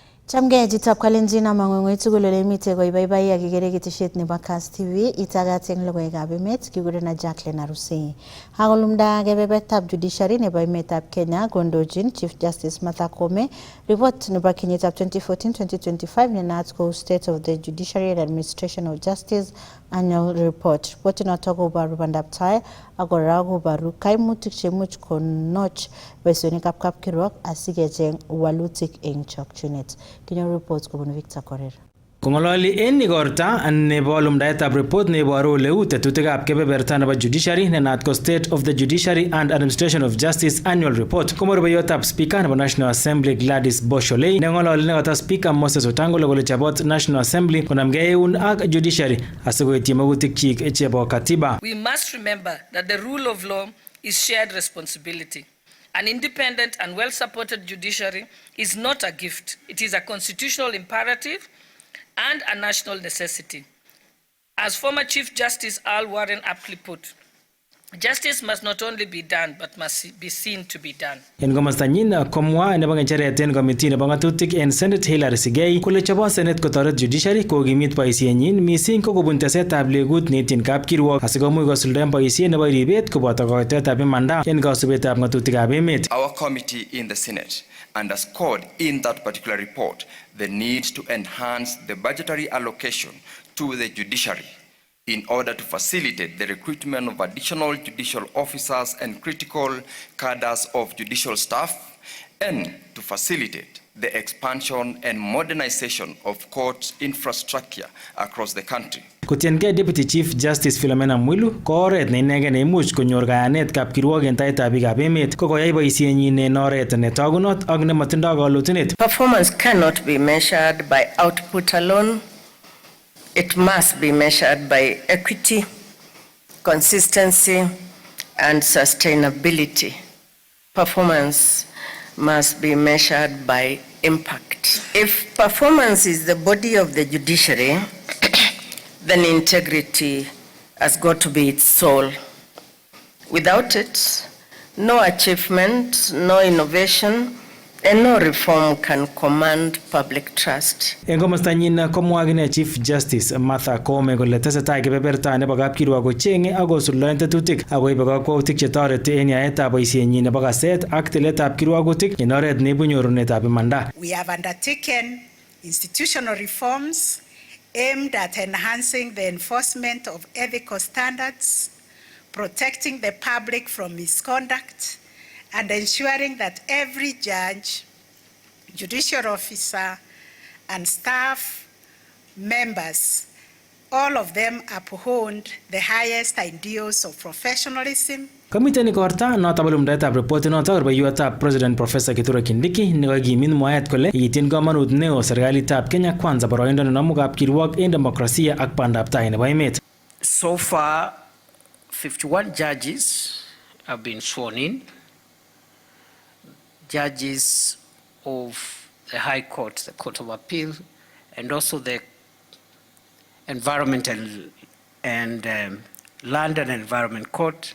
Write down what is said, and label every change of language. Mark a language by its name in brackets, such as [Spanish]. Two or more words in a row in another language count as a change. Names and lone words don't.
[Kalenjin] Chamgei chitap Kalenjin amang'ung'ui tugul ole mitei koibaibai akikere ketesiet nebo Kass TV itagat eng logoiwekab emet kigurena Jacqueline Arusei. Akolumda kebebertab judiciary nebo emetab Kenya kondochin Chief Justice Martha Koome report nebo kenyitab 2014-2025 nenaat ko State of the Judiciary and Administration of Justice Annual Report. Report inoto koboru bandab tai ak kora koboru kaimutik chemuch konoch boisionikab kapkirwok asikecheng walutik eng chokchinet. Kinyo reports kobun Victor Korir. Kongololi en igorta nebo lumdaetab report neiboru oleu tetutikab kebeberta nebo judiciary nenaat ko State of the Judiciary and Administration of Justice Annual Report. Komo rubeiwotab Speaker nebo National Assembly Gladys Bosholei nengololi nekata Speaker Moses Wetangula kole chobot National Assembly konamgei eun ak judiciary asikoityi magutikchik chebo katiba. [English] We must remember that the rule of law is shared responsibility. An independent and well-supported judiciary is not a gift. It is a constitutional imperative and a national necessity. As former Chief Justice Al Warren aptly put, justice must not only be done, but must be seen to be done. [Kalenjin] En komastanyin komwa nebo ngecheret en komiti nebo ngatutik en Senate Hilary Sigei kole chobo Senate kotoret judiciary kokimit boisienyin mising ko kobun tesetab legut neityin kapkirwok asikomuch kosuldaen boisiet nebo ribet koboto koitetab imanda en kasubetab ngatutikab emet. [English] Our committee in the Senate underscored in that particular report the need to enhance the budgetary allocation to the judiciary in order to facilitate the recruitment of additional judicial officers and critical cadres of judicial staff, and to facilitate the expansion and modernization of court infrastructure across the country. [Kalenjin] Kotiengei Deputy Chief Justice Philomena Mwilu ko oret ne inegen neimuch konyor kayanet kapkirwok en taitab biikab emet ko koyai boisienyin en oret netogunot ak nemotindoi kalotunet. [English] Performance cannot be measured by output alone. It must be measured by equity, consistency, and sustainability. Performance must be measured by impact. If performance is the body of the judiciary, then integrity has got to be its soul. Without it, no achievement, no innovation, and no reform can command public trust. [Kalenjin] En komostanyin komwa akine Chief Justice Martha Koome kole tesetai kebeberta nebo kapkirwok kocheng'e ak kosuldaen tetutik ak koibe kakwautik chetoreti en yaetab boisienyin nebo kaset ak tiletab kirwogutik en oret neibu nyorunetab imanda. [English] We have undertaken institutional reforms aimed at enhancing the enforcement of ethical standards, protecting the public from misconduct, and ensuring that every judge, judicial officer, and staff members, all of them uphold the highest ideals of professionalism. [Kalenjin] Kamiten igorta noto balumdaetab report noto rubeiwotab President Professor Kithure Kindiki nekakimit mwaet kole ityin komonut neo serikalitab Kenya Kwanza boroindo nenomu kapkirwok en demokrasia ak bandab tai nebo emet. [English] So far, 51 judges have been sworn in. Judges of the High Court, the Court of Appeal, and also the Environmental and Land and Environment Court.